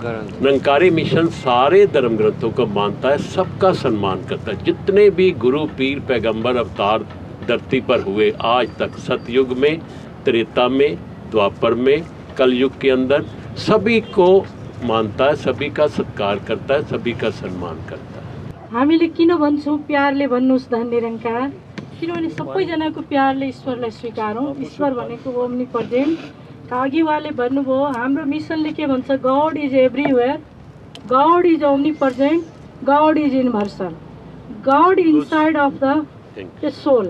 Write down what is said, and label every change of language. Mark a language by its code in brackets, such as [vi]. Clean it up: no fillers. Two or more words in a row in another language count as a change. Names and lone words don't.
[hi] निरंकारी मिशन सारे धर्म ग्रंथों को मानता है, सबका सम्मान करता है। जितने भी गुरु, पीर, पैगंबर अवतार धरती पर हुए आज तक, सतयुग में, त्रेता में, द्वापर में, कलयुग के अंदर, सभी को मानता है, सभी का सत्कार करता है, सभी का सम्मान करता है। [ne] हामीले किन भन्छौँ प्यारले भन्नुहोस् धन निरंकार? किनभने सबैजनाको प्यारले ईश्वरलाई स्वीकारौँ। ईश्वर भनेको [en] omnipresent. [ne] अघि उहाँले भन्नुभयो हाम्रो मिसनले के भन्छ? [en] God is everywhere, God is omnipresent, God is universal, God inside of the soul.